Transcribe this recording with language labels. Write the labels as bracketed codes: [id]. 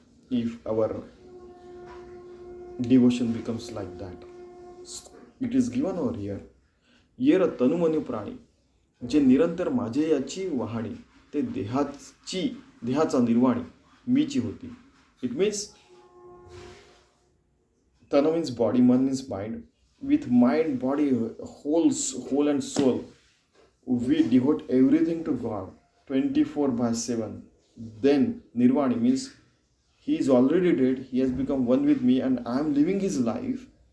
[en] If our devotion becomes like that, it is given over here. [mr] येर तनुमनु प्राणी जे निरंतर माझे याची वाहणी ते देहाचा निर्वाणी मीची होती. [en] It means Tanu means body, man means mind. With mind, body, whole and soul, we devote everything to God 24/7. Then Nirvani means He is already dead, He has become one with me, and I am living His life.